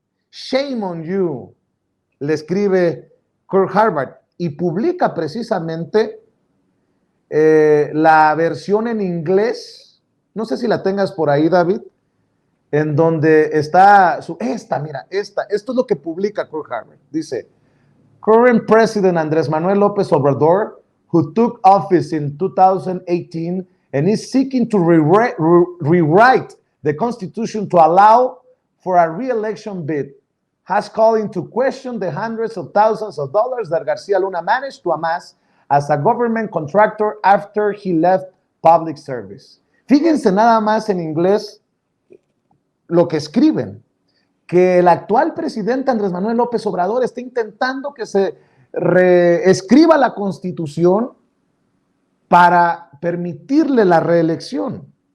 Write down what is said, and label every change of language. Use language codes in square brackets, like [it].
[en] Shame on you, [es] le escribe Kurt Harvard, y publica precisamente la versión en inglés, no sé si la tengas por ahí, David, en donde está esto es lo que publica Kurt Harvard. [en] Dice, current President Andrés Manuel López Obrador, who took office in 2018 and is seeking to rewrite the Constitution to allow for a re-election bid, has called into question the hundreds of thousands of dollars that García Luna managed to amass as a government contractor after he left public service. [es] Fíjense nada más en inglés lo que escriben, que el actual presidente Andrés Manuel López Obrador está intentando que se reescriba la Constitución para permitirle la reelección.